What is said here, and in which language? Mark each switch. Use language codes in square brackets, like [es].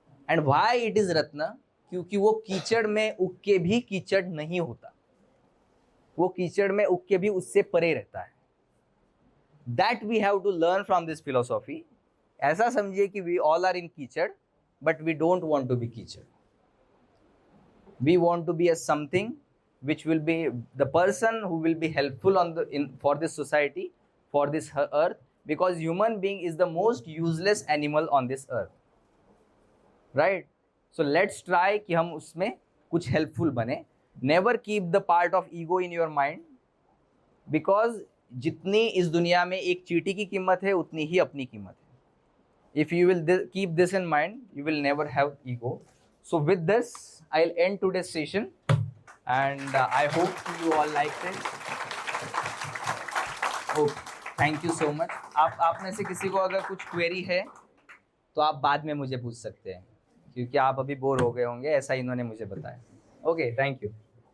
[en] And why it is रत्न? [hi] क्योंकि वो कीचड़ में उग के भी कीचड़ नहीं होता, वो कीचड़ में उग के भी उससे परे रहता है। [en] That we have to learn from this philosophy. [hi] ऐसा समझिए कि [en] We all are in kichad, but we don't want to be kichad. We want to be a something which will be the person who will be helpful for this society, for this earth, because human being is the most useless animal on this earth, right? So let's try [hi] कि हम उसमें कुछ helpful बने. [en] Never keep the part of ego in your mind, because [hi] जितनी इस दुनिया में एक चींटी की कीमत है उतनी ही अपनी कीमत है. [en] If you will keep this in mind, you will never have ego. So with this, I'll end today's session, and I hope you all liked it. Oh, thank you so much. [hi] आप में से किसी को अगर कुछ query है तो आप बाद में मुझे पूछ सकते हैं, क्योंकि आप अभी बोर हो गए होंगे, ऐसा इन्होंने मुझे बताया। Okay, thank you.